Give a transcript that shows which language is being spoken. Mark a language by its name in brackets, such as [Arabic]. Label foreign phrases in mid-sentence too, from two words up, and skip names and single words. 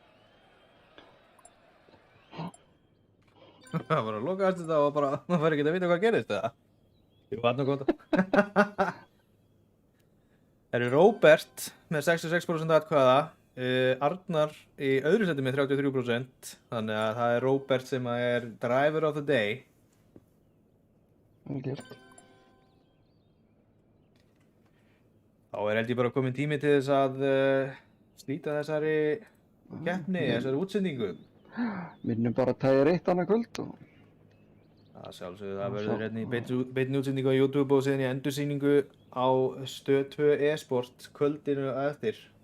[Icelandic] Það var að lokaðast þetta og bara, maður fær ekkert að vita hvað gerist eða? Jú, hann og góða. Það eru Róbert með 66% atkvæða, Arnar í öðru seti með 33%, þannig að það er Róbert sem er [English] driver of the day. [Icelandic] Vel gert. Þá er held ég bara komin tími til þess að slíta þessari keppni, þessari útsendingu. Minnum bara tægir 1 annað kvöld og... Það sjálfsögðu, það verður hérna í beinni útsendingu á YouTube og síðan í endursýningu á Stöð 2 e-sport kvöldinu eftir.